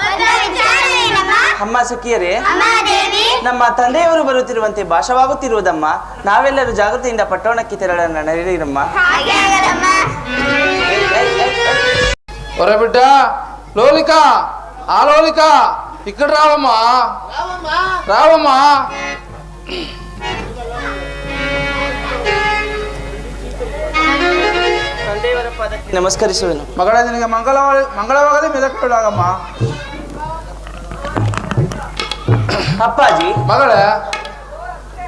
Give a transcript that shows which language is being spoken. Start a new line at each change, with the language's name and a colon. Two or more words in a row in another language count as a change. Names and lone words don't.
Kannada: ಅಮ್ಮ ಸಖಿಯರೇ, ನಮ್ಮ ತಂದೆಯವರು ಬರುತ್ತಿರುವಂತೆ ಭಾಷವಾಗುತ್ತಿರುವುದಮ್ಮ. ನಾವೆಲ್ಲರೂ ಜಾಗೃತಿಯಿಂದ ಪಟ್ಟಣಕ್ಕೆ ತೆರಳೋಣ, ನಡೀರಮ್ಮ.
Telugu: ఒరే బిడ్డ లోలిక, ఆ లోలిక ఇక్కడ రావమ్మా, రావమ్మా.
Kannada: ನಮಸ್ಕರಿಸುವೆನು. ಮಗಳ ನಿನಗೆ ಮಂಗಳವಾಗದೆ ಮೆದಕಲಾಗಮ್ಮ. ಅಪ್ಪಾಜಿ, ಮಗಳೇ, ಅಪ್ಪಾಜಿ,